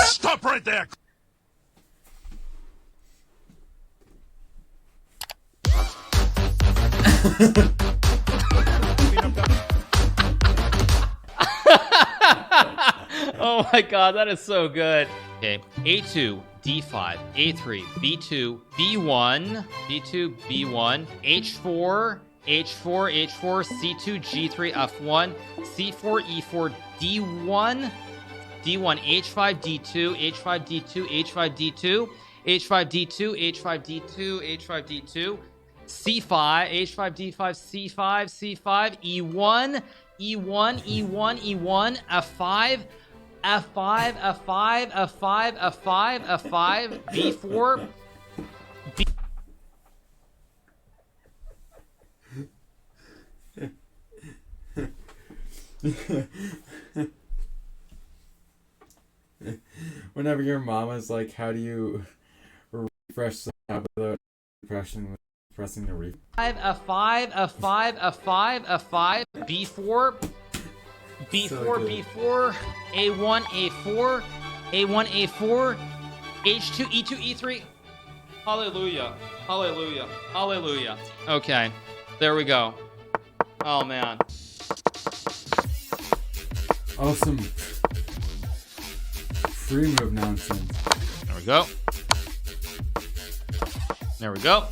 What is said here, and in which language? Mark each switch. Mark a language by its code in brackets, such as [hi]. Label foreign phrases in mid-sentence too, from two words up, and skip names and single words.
[en] Stop right there. Oh my god, that is so good. Okay, A2, D5, A3, B2, B1, B2, B1, H4, H4, H4, C2, G3, F1, C4, E4, D1, D1, H5, D2, H5, D2, H5, D2, H5, D2, H5, D2, H5, D2, C5, H5, D5, C5, C5, E1, E1, E1, E1, F5, F5, F5, F5, F5, F5, B4, B. Whenever your mama's like, how do you refresh the tab without pressing the refresh? F5, F5, F5, F5, B4, B4, B4, A1, A4, A1, A4, H2, E2, E3. Hallelujah. Hallelujah. Hallelujah. Okay. There we go. Oh, man. Awesome. Free move nonsense. There we go. There we go.